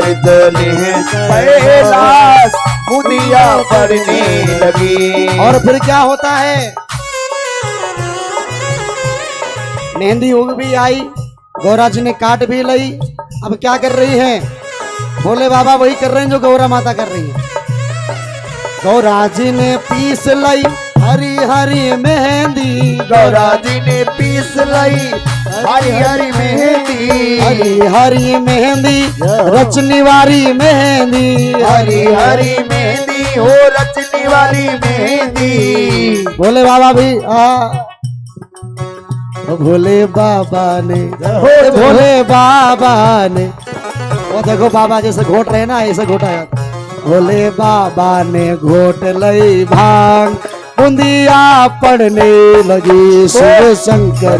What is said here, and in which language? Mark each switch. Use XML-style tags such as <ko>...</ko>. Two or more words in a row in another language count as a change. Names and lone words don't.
<hi>कर चले हैं कैलाश, बुंदिया पड़ने लगी। और फिर क्या होता है, मेहंदी उग भी आई, गौरा जी ने काट भी ली। अब क्या कर रही है, भोले बाबा वही कर रहे हैं जो गौरा माता कर रही है। गौरा जी ने पीस लाई हरी हरी मेहंदी, गौरा जी ने पीस लाई हरी हरी मेहंदी, हरी हरी मेहंदी, रचनी वाली मेहंदी, हरी हरी मेहंदी हो रचनी वाली मेहंदी। भोले बाबा भी भोले बाबा ने, भोले बाबा ने, वो देखो बाबा जैसे घोट रहे ना ऐसे घोटा जाता। भोले बाबा ने घोट लई भांग, बुंदिया पड़ने लगी शिव शंकर</hi>